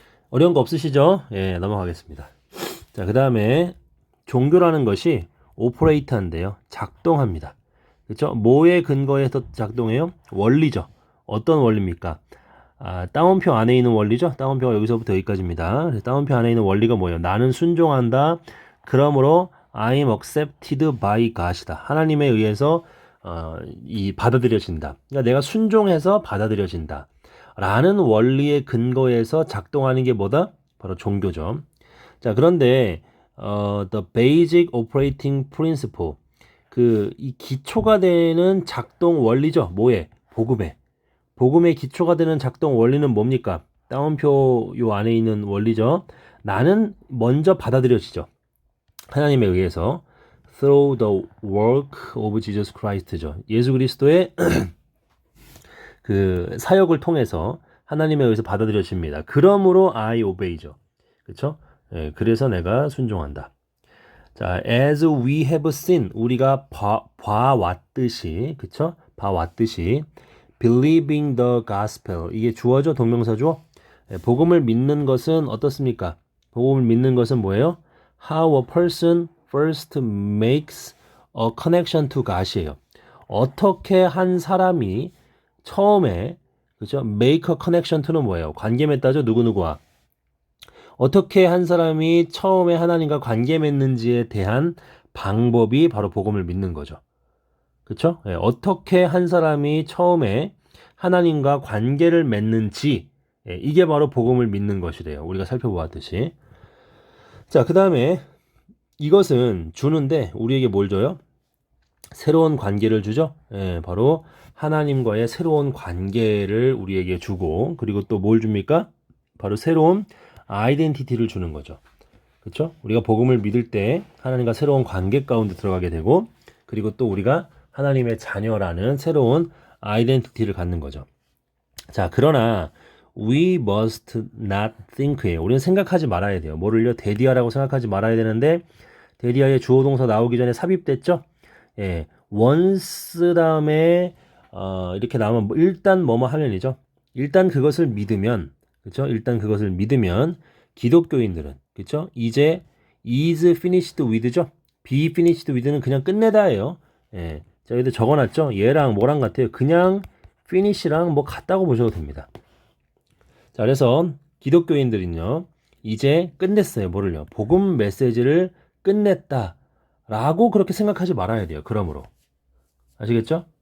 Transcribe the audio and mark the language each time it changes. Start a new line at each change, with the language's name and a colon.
Korean: 어려운 거 없으시죠? 넘어가겠습니다. 자, 그 다음에 종교라는 것이 오퍼레이트한데요. 작동합니다. 그쵸? 뭐에 근거해서 작동해요? 원리죠. 어떤 원리입니까? 따옴표 안에 있는 원리죠. 따옴표가 여기서부터 여기까지입니다. 따옴표 안에 있는 원리가 뭐예요? 나는 순종한다.
English: 그러므로 I'm accepted by God이다.
Korean: 하나님에 의해서 이 받아들여진다. 그러니까 내가 순종해서 받아들여진다. 라는 원리에 근거해서 작동하는 게 뭐다? 바로 종교죠. 자, 그런데
English: the basic operating principle,
Korean: 그 이 기초가 되는 작동 원리죠. 뭐에? 복음에. 복음의 기초가 되는 작동 원리는 뭡니까? 따옴표 요 안에 있는 원리죠. 나는 먼저 받아들여지죠. 하나님에 의해서
English: through the work of Jesus Christ죠.
Korean: 예수 그리스도의 그 사역을 통해서 하나님에 의해서 받아들여집니다.
English: 그러므로 I obey죠.
Korean: 그렇죠? 그래서 내가 순종한다. 자,
English: as we have seen,
Korean: 우리가 봐왔듯이, 그쵸? 봐왔듯이,
English: believing the gospel,
Korean: 이게 주어죠? 동명사죠? 복음을 믿는 것은 어떻습니까? 복음을 믿는 것은 뭐예요?
English: How a person first makes a connection to God이에요.
Korean: 어떻게 한 사람이 처음에, 그죠?
English: make a connection to
Korean: 는 뭐예요? 관계 맺다죠? 누구누구와. 어떻게 한 사람이 처음에 하나님과 관계 맺는지에 대한 방법이 바로 복음을 믿는 거죠. 그렇죠? 예, 어떻게 한 사람이 처음에 하나님과 관계를 맺는지 예, 이게 바로 복음을 믿는 것이래요. 우리가 살펴보았듯이. 자, 그 다음에 이것은 주는데 우리에게 뭘 줘요? 새로운 관계를 주죠. 예, 바로 하나님과의 새로운 관계를 우리에게 주고 그리고 또 뭘 줍니까? 바로 새로운 아이덴티티를 주는 거죠. 그렇죠? 우리가 복음을 믿을 때 하나님과 새로운 관계 가운데 들어가게 되고 그리고 또 우리가 하나님의 자녀라는 새로운 아이덴티티를 갖는 거죠.
English: 자, 그러나 we must not think예요.
Korean: 우리는 생각하지 말아야 돼요. 뭐를요? 데디아라고 생각하지 말아야 되는데 데디아의 주어 동사 나오기 전에 삽입됐죠? 예, once 다음에 이렇게 나오면 일단 뭐뭐 하면이죠. 일단 그것을 믿으면 그렇죠? 일단 그것을 믿으면 기독교인들은 그렇죠?
English: 이제 is finished with죠? be finished with
Korean: 는 그냥 끝내다예요. 예. 자, 여기도 적어놨죠? 얘랑 뭐랑 같아요? 그냥 finish랑 뭐 같다고 보셔도 됩니다. 자, 그래서 기독교인들은요, 이제 끝냈어요. 뭐를요? 복음 메시지를 끝냈다. 라고 그렇게 생각하지 말아야 돼요. 그러므로. 아시겠죠?